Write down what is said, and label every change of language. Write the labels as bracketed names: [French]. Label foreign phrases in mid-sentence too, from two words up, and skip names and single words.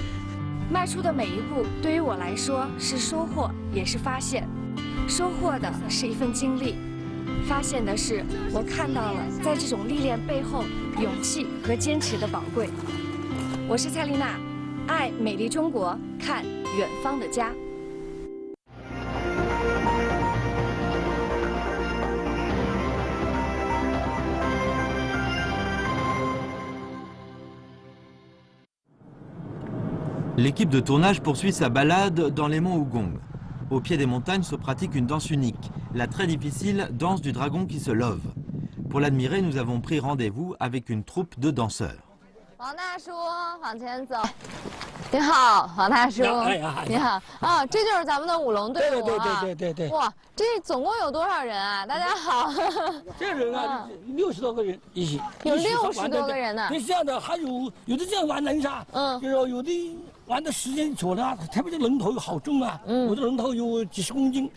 [Chinese] 迈出的每一步，对于我来说是收获，也是发现。收获的是一份经历，发现的是我看到了在这种历练背后勇气和坚持的宝贵。我是蔡丽娜，爱美丽中国，看远方的家。 [French] L'équipe de tournage poursuit sa balade dans les monts Hugong. Au pied des montagnes se pratique une danse unique, la très difficile danse du dragon qui se love. Pour l'admirer, nous avons pris rendez-vous avec une troupe de danseurs. [Chinese] 王大叔，往前走。 你好，黄大叔。哎呀，你好啊，这就是咱们的舞龙队伍啊。对。哇，这总共有多少人啊？大家好。这人啊，60多个人一起。有60多个人呢。对，这样的还有的这样玩人噻，就是有的玩的时间久了，特别这龙头好重啊，我的龙头有几十公斤。